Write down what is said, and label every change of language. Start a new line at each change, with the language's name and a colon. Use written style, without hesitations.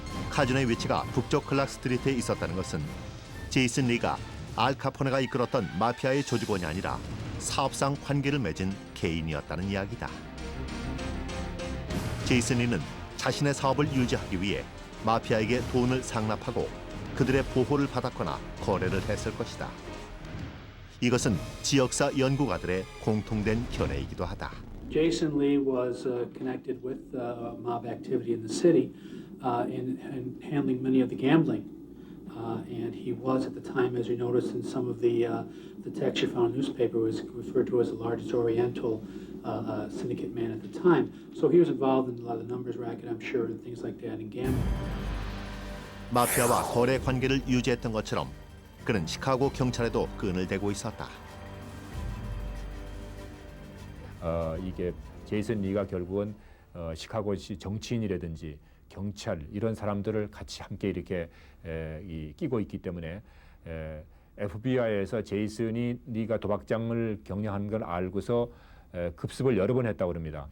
Korean: 카지노의 위치가 북쪽 클락 스트리트에 있었다는 것은 제이슨 리가 알 카포네가 이끌었던 마피아의 조직원이 아니라 사업상 관계를 맺은 개인이었다는 이야기다. 제이슨 리는 자신의 사업을 유지하기 위해 마피아에게 돈을 상납하고 그들의 보호를 받았거나 거래를 했을 것이다. 이것은 지역사 연구가들의 공통된 견해이기도 하다.
English: Jason Lee was connected with mob activity in the city in handling many of the gambling. And he was at the time, as you noticed in some of the text you found in the newspaper, was referred to as the largest Oriental syndicate man at the time. So he was involved in a lot of the numbers racket, I'm sure, and things like that in gambling.
Korean: 마피아와 거래 관계를 유지했던 것처럼 그는 시카고 경찰에도 끈을 대고 있었다. 이게 제이슨 리가 결국은 시카고시 정치인이라든지 경찰 이런 사람들을 같이 함께 이렇게 끼고 있기 때문에 FBI에서 제이슨 리가 도박장을 경영하는 걸 알고서 급습을 여러 번 했다고 합니다.